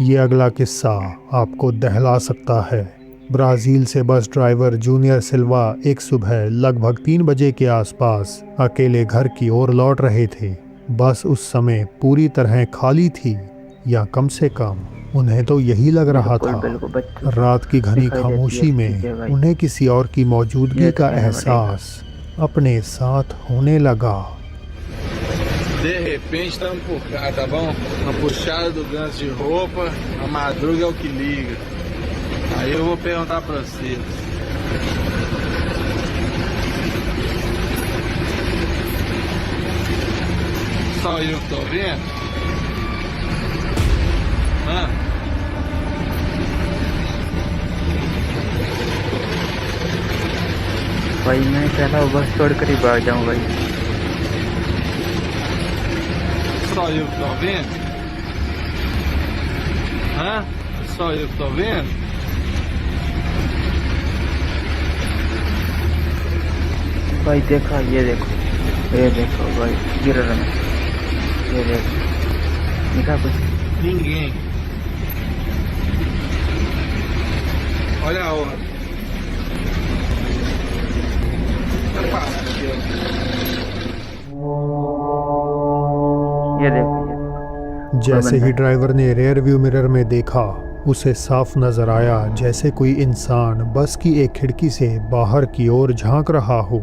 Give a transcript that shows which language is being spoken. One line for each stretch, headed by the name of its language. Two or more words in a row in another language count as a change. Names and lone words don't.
Hindi: ये अगला किस्सा आपको दहला सकता है। ब्राज़ील से
English: bus driver
Hindi: जूनियर सिल्वा एक सुबह लगभग 3 बजे के आसपास अकेले घर की ओर लौट रहे थे। बस उस समय पूरी तरह खाली थी, या कम से कम उन्हें तो यही लग रहा था। रात की घनी खामोशी में उन्हें किसी और की मौजूदगी का एहसास अपने साथ होने लगा।
Portuguese: De repente estamos por cá, tá bom? Uma puxada do gancho de roupa, a madruga é o que liga. Aí eu vou perguntar pra vocês. Só eu que tô vendo? Hã?
Hindi: भाई मैं चला बस छोड़कर ही भाग जाऊं भाई।
Portuguese: Só eu que tô vendo? Hã? Só eu que tô vendo?
Hindi: भाई देखा, ये देखो भाई गिर रहा है, ये देखो दिखा कुछ?
Portuguese: Ninguém. Olha a hora.
Hindi: ये देखो। जैसे ही ड्राइवर ने
English: rear view mirror
Hindi: में देखा, उसे साफ नजर आया जैसे कोई इंसान बस की एक खिड़की से बाहर की ओर झांक रहा हो।